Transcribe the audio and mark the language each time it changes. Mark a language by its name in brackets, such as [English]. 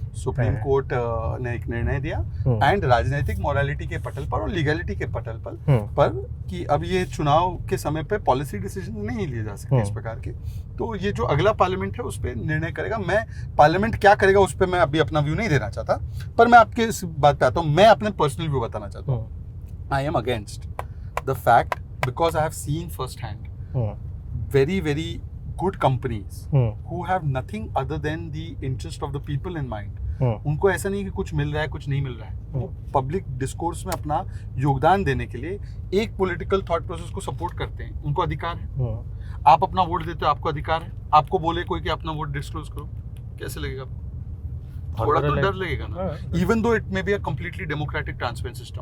[Hindi] Supreme court ने एक निर्णय दिया एंड राजनीतिक मोरालिटी के पटल पर और लीगलिटी के पटल पर कि अब ये चुनाव के समय पे पॉलिसी डिसीजन नहीं लिए जा सकते इस प्रकार के. तो ये जो अगला पार्लियामेंट है उस पर निर्णय करेगा. मैं पार्लियामेंट क्या करेगा उस पर मैं अभी अपना व्यू नहीं देना चाहता, पर मैं आपके इस बात पे आता हूँ. मैं अपने पर्सनल व्यू बताना चाहता हूँ. I am against [English] the fact because I have seen firsthand very good companies who have nothing other than the interest of the people in mind. [Hindi] उनको ऐसा नहीं कि कुछ मिल रहा है कुछ नहीं मिल रहा है. वो पब्लिक डिस्कोर्स में अपना योगदान देने के लिए एक पॉलिटिकल थॉट प्रोसेस को सपोर्ट करते हैं. उनको अधिकार है. आप अपना वोट देते हो, आपको अधिकार है. आपको बोले कोई कि अपना वोट डिस्क्लोज करो, कैसे लगेगा आपको? थोड़ा तो डर लगेगा ना. [English] Even though it may be a completely democratic transparent system.